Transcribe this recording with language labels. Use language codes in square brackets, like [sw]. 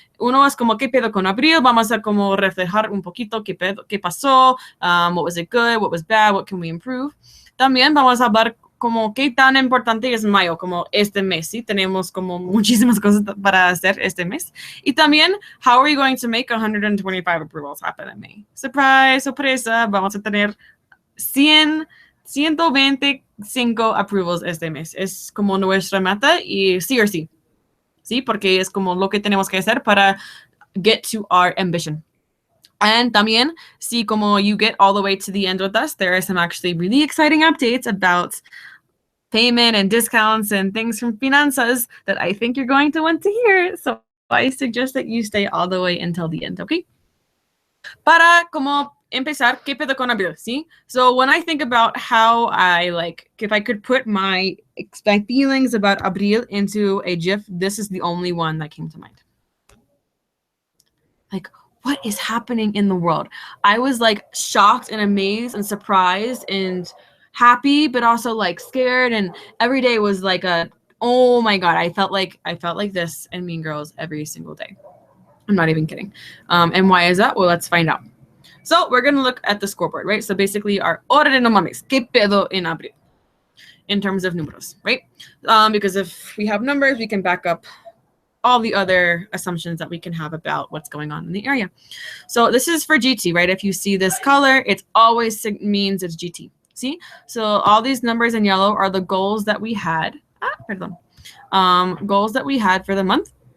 [es] Uno es como qué pedo con abril. Vamos a como reflejar un poquito qué pasó, [en] what was it good, what was bad, what can we improve. [es] También vamos a hablar como qué tan importante es mayo, como este mes, ¿sí? Tenemos como muchísimas cosas para hacer este mes. Y también, [en] how are you going to make 125 approvals happen in May? [es] Surprise, sorpresa, vamos a tener 125 approvals este mes. Es como nuestra meta y sí o sí. ¿Sí? Porque es como lo que tenemos que hacer para [en] get to our ambition. And también, see, como you get all the way to the end with us, there are some actually really exciting updates about payment and discounts and things from finanzas that I think you're going to want to hear. So I suggest that you stay all the way until the end, okay? [es] Para como empezar, ¿qué pedo con abril? ¿Sí? [en] So when I think about how if I could put my feelings about abril into a GIF, this is the only one that came to mind. Like, what is happening in the world? I was like shocked and amazed and surprised and happy, but also like scared. And every day was like oh my God, I felt like this in Mean Girls every single day. I'm not even kidding. And why is that? Well, let's find out. So we're going to look at the scoreboard, right? So basically our [es] ora de no mames, ¿qué pedo en abril? [en] In terms of números, right? Because if we have numbers, we can back up all the other assumptions that we can have about what's going on in the area. So this is for GT, right? If you see this color, it always means it's GT. See? So all these numbers in yellow are the goals that we had. Goals that we had for the month.